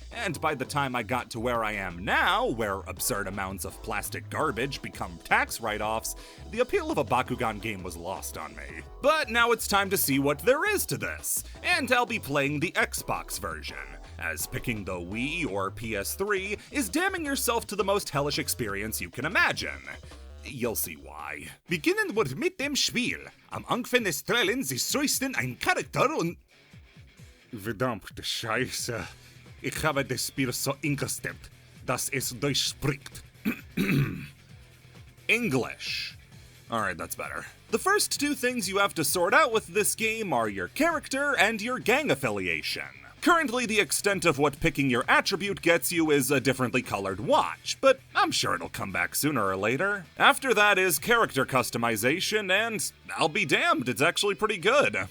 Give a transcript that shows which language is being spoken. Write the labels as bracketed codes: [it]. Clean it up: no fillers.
[en] And by the time I got to where I am now, where absurd amounts of plastic garbage become tax write-offs, the appeal of a Bakugan game was lost on me. But now it's time to see what there is to this, and I'll be playing the Xbox version, as picking the Wii or PS3 is damning yourself to the most hellish experience you can imagine. You'll see why. [de] Beginnen wir mit dem Spiel. Am Anfang des Trailens ist Soisten ein Charakter und... Verdammte Scheiße. Ich habe das Spiel so eingestellt, dass es durchspricht. [en] English. Alright, that's better. The first two things you have to sort out with this game are your character and your gang affiliation. Currently, the extent of what picking your attribute gets you is a differently colored watch, but I'm sure it'll come back sooner or later. After that is character customization, and I'll be damned, it's actually pretty good.